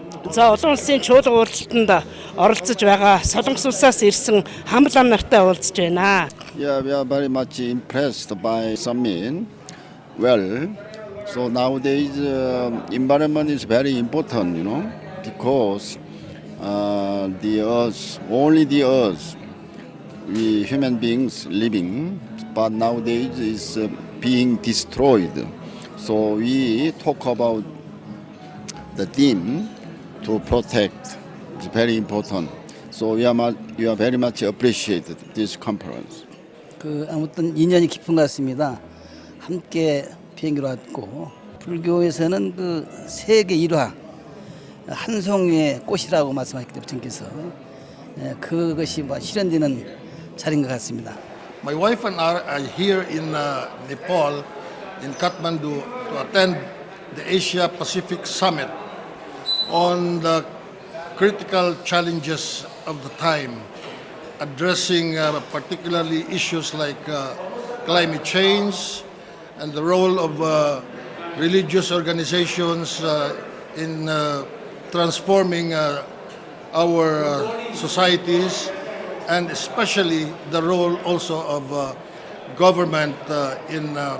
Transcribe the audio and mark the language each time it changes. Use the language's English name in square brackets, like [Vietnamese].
[Mongolian] За олон улсын чуулга уулзалтанд оролцож байгаа Солонгос улсаас ирсэн хамлан нартай уулзж байна. [English] Yeah, we are very much impressed by summit. Well, so nowadays environment is very important, because the earth, only the earth, we human beings living, but nowadays is being destroyed. So we talk about the theme to protect. It's very important. So we are very much appreciated this conference. [Korean] 아무튼 인연이 깊은 것 같습니다. 함께 비행기로 왔고 불교에서는 그 세계 일화 한 송이의 꽃이라고 말씀하셨기 때문에 전께서 그것이 실현되는 자리인 것 같습니다. [English] My wife and I are here in Nepal, in Kathmandu, to attend the Asia Pacific Summit on the critical challenges of the time, addressing particularly issues like climate change and the role of religious organizations in transforming our societies, and especially the role also of government in